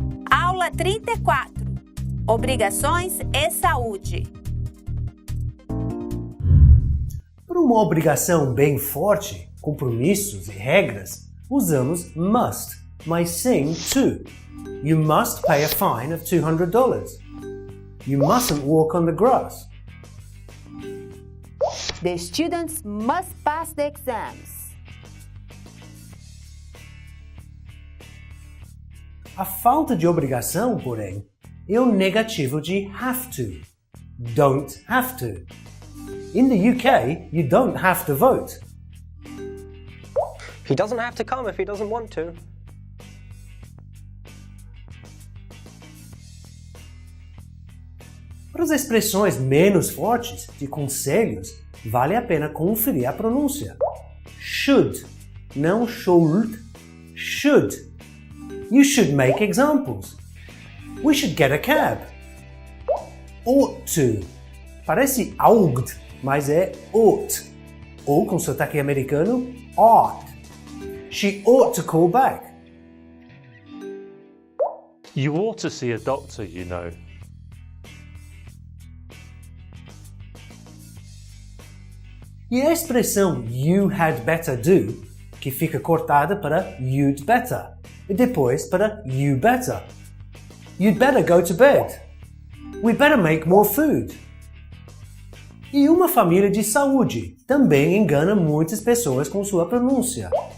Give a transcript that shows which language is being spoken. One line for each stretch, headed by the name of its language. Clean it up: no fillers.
Portuguese: Aula 34. Obrigações e saúde. Para uma obrigação bem forte, compromissos e regras, usamos must, mas sem to.
English: You must pay a fine of $200. You mustn't walk on the grass. The students must pass the exams.
Portuguese: A falta de obrigação, porém, é o negativo de have to.
English: Don't have to. In the UK, you don't have to vote. He doesn't have to come if he doesn't want to.
Portuguese: Para as expressões menos fortes de conselhos, vale a pena conferir a pronúncia.
English: Should, não should, should. You should make examples. We should get a cab. Ought to.
Portuguese: Parece ought, mas é ought. Ou, com sotaque americano,
English: ought. She ought to call back. You ought to see a doctor, you know.
Portuguese: E a expressão
English: you had better do,
Portuguese: que fica cortada para
English: you'd better,
Portuguese: e depois para
English: you better. You'd better go to bed. We better make more food.
Portuguese: E uma família de saúde também engana muitas pessoas com sua pronúncia.